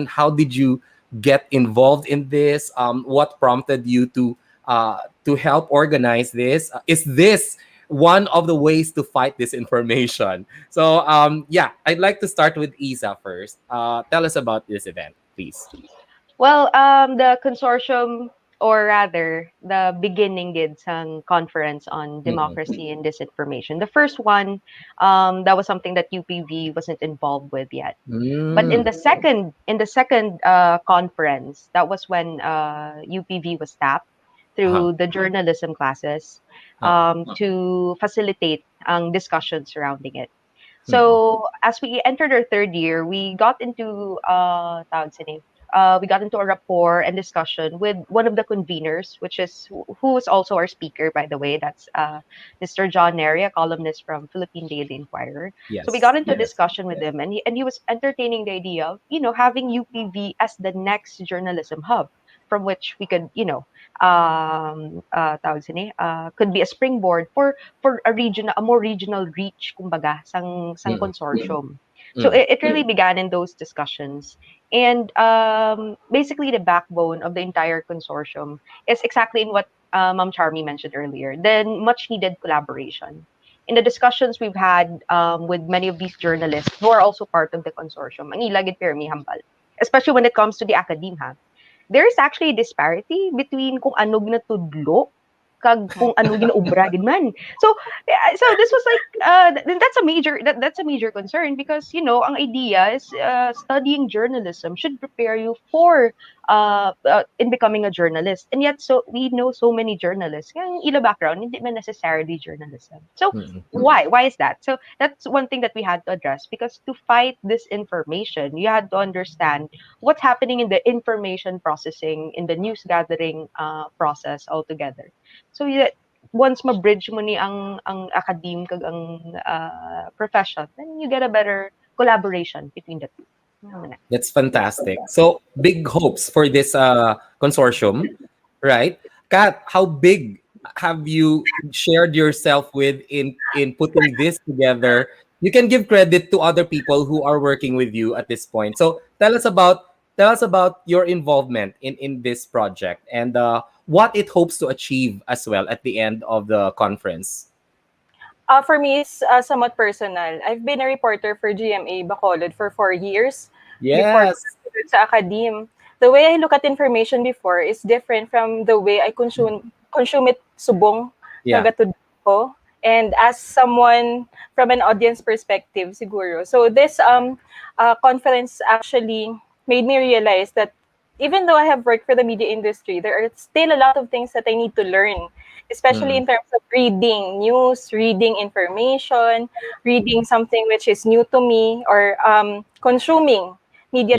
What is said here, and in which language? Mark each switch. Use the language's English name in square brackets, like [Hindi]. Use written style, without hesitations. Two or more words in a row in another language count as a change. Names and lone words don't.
[English] How did you get involved in this? What prompted you to help organize this? Is this one of the ways to fight disinformation? So yeah, I'd like to start with Isa first. Tell us about this event, please. Well, the consortium, or rather, the beginning [Hiligaynon] gid sang [English] conference on Mm-mm. democracy and disinformation. The first one, that was something that UPV wasn't involved with yet. But in Mm. the second conference, that was when UPV was tapped Uh-huh. through the journalism classes Uh-uh. to facilitate ang discussion surrounding it. Mm-mm. So as we entered our third year, we got into [Hiligaynon] tawag sa [English] name, we got into a rapport and discussion with one of the conveners, which is who is also our speaker, by the way. That's Mr. John Neri, a columnist from Philippine Daily Inquirer. So we Yes. got into a discussion with him, and he was entertaining the idea of having UPV as the next journalism hub from which we could [Hiligaynon] tawag sa ni, [English] could be a springboard for a more regional reach, [Hiligaynon] kumbaga, sang Mm-mm. [English] consortium. So Mm. it really began in those discussions. And basically, the backbone of the entire consortium is exactly in what Ma'am Charmy mentioned earlier, then much needed collaboration. In the discussions we've had with many of these journalists who are also part of the consortium, [Hiligaynon] ang ilagid pirmi hambal, [English] especially when it comes to the academia, there is actually a disparity between [Hiligaynon] kung ano ginatudlo kag kung ano ginaubra gid man. [English] So so this was like that's a major concern, because ang idea is studying journalism should prepare you for in becoming a journalist, and yet so we know so many journalists [Hiligaynon] yung ila background hindi man [English] necessarily journalism. So Mm-mm. why is that? So that's one thing that we had to address, because to fight this information you had to understand what's happening in the information processing, in the news gathering process altogether. So yeah, once [Hiligaynon] ma-bridge mo ni ang academe kag ang profession, [English] then you get a better collaboration between the two. [Hiligaynon] Ano na. [English] That's fantastic. So big hopes for this consortium, right? Kat, how big have you shared yourself with in putting this together? You can give credit to other people who are working with you at this point. So tell us about your involvement in this project and what it hopes to achieve as well at the end of the conference. For me, it's somewhat personal. I've been a reporter for GMA Bacolod for 4 years before ko Yes. [Hiligaynon] nagsunod sa academe. [English] The way I look at information before is different from the way I consume it subong Yeah. [Hiligaynon] nagatud ko. [English] And as someone from an audience perspective, siguro. So this conference actually made me realize that even though I have worked for the media industry, there are still a lot of things that I need to learn, especially in terms of reading news, reading information, reading something which is new to me, or consuming media